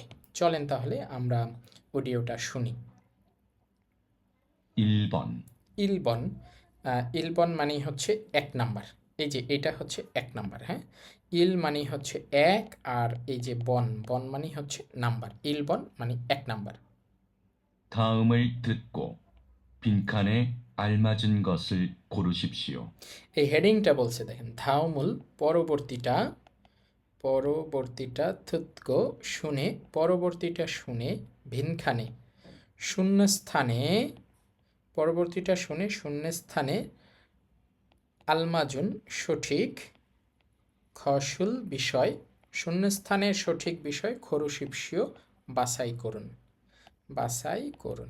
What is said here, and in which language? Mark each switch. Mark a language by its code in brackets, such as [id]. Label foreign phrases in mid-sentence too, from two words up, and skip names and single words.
[bn] চলেন তাহলে আমরা অডিওটা শুনি। [ko] 1번, 일번, 일번 [bn] মানে হচ্ছে 1 নাম্বার। এই যে এটা হচ্ছে 1 নাম্বার, হ্যাঁ। ইল মানে হচ্ছে 1, আর এই যে বন, বন মানে হচ্ছে নাম্বার। ইলবন মানে 1 নাম্বার। [ko] 다음을 듣고 빈칸에 알맞은 것을 고르십시오. [bn] এই হেডিংটা বলছে দেখেন, ধাওমূল পরবর্তীটা, পরবর্তীটা থুতকো শুনে, পরবর্তীটা শুনে, ভিনখানে শূন্যস্থানে, পরবর্তীটা শুনে শূন্যস্থানে, আলমাজুন সঠিক, খসুল বিষয়, শূন্যস্থানের সঠিক বিষয় খরুশিপসীয় বাছাই করুন, বাছাই করুন।